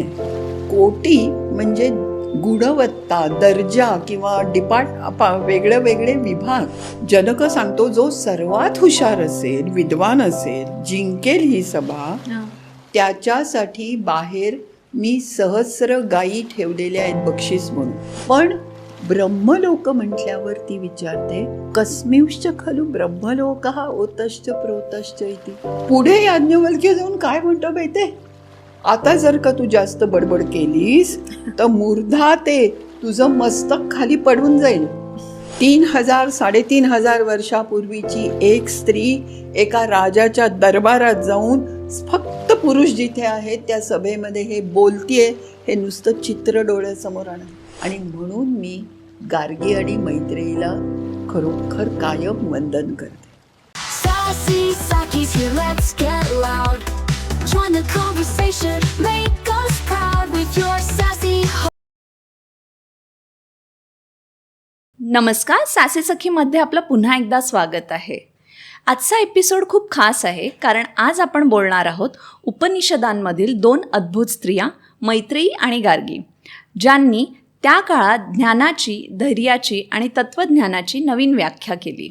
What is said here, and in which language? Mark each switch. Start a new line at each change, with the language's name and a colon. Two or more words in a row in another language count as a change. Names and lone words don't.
Marathi: कोटी म्हणजे गुणवत्ता, दर्जा किंवा वेगळे वेगळे विभाग. जनक सांगतो, जो सर्वात हुशार असेल, विद्वान असेल, जिंकेल ही सभा, त्याच्यासाठी बाहेर मी सहस्र गायी ठेवलेल्या आहेत बक्षीस म्हणून. पण ब्रह्मलोक म्हटल्यावर ती विचारते,
Sanskrit: कस्मिंश्च खलु ब्रह्मलोकः ओतश्च प्रोतश्च इति.
Marathi: पुढे याज्ञवल्क्य जाऊन काय म्हणतो माहितीये? आता जर का तू जास्त बडबड केलीस तर मूर्धा ते तुझं मस्तक खाली पडून जाईल. 3,000-3,500 वर्षापूर्वीची एक स्त्री एका राजाच्या दरबारात जाऊन फक्त पुरुष जिथे आहेत त्या सभेमध्ये हे बोलतीये, हे नुसतं चित्र डोळ्यासमोर आणा. आणि म्हणून मी गार्गी आणि मैत्रेयीला खरोखर कायम वंदन करते.
English: Sassy Sakis here, let's get loud. Join the conversation, make us proud with your sassy.
Marathi: नमस्कार, सासे सखीमध्ये आपलं पुन्हा एकदा स्वागत आहे. आजचा एपिसोड खूप खास आहे कारण आज आपण बोलणार आहोत उपनिषदांमधील 2 अद्भुत स्त्रिया, मैत्रेयी आणि गार्गी, ज्यांनी त्या काळात ज्ञानाची, धैर्याची आणि तत्त्वज्ञानाची नवीन व्याख्या केली.